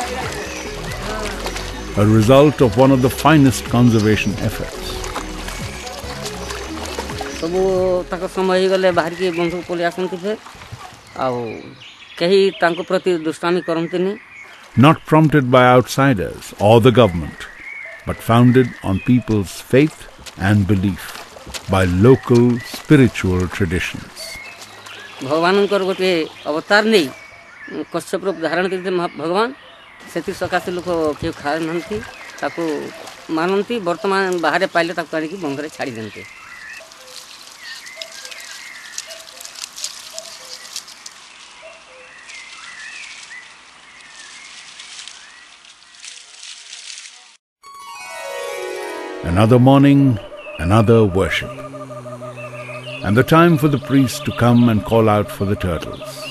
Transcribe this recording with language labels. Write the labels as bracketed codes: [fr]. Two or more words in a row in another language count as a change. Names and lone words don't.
[en] a result of one of the finest conservation efforts. [or] ସବୁ ତାଙ୍କ ସମୟ ହେଇଗଲେ ବାହାରିକି ବନ୍ଧକୁ ପଳେଇ ଆସନ୍ତି ଫେର ଆଉ କେହି ତାଙ୍କ ପ୍ରତି ଦୁଷ୍ଟାମି କରନ୍ତିନି. [en] Not prompted by outsiders or the government, but founded on people's faith and belief, by local spiritual traditions. [or] ଭଗବାନଙ୍କର ଗୋଟେ ଅବତାର ନେଇ କଶ୍ୟପର ଧାରଣ କରିଥିଲେ ଭଗବାନ, ସେଥି ସକାଶେ ଲୋକ କେହି ଖାଉନାହାନ୍ତି, ତାକୁ ମାନନ୍ତି, ବର୍ତ୍ତମାନ ବାହାରେ ପାଇଲେ ତାକୁ ଆଣିକି ବନ୍ଧରେ ଛାଡ଼ି ଦିଅନ୍ତି. [en] Another morning, another worship, and the time for the priest to come and call out for the turtles.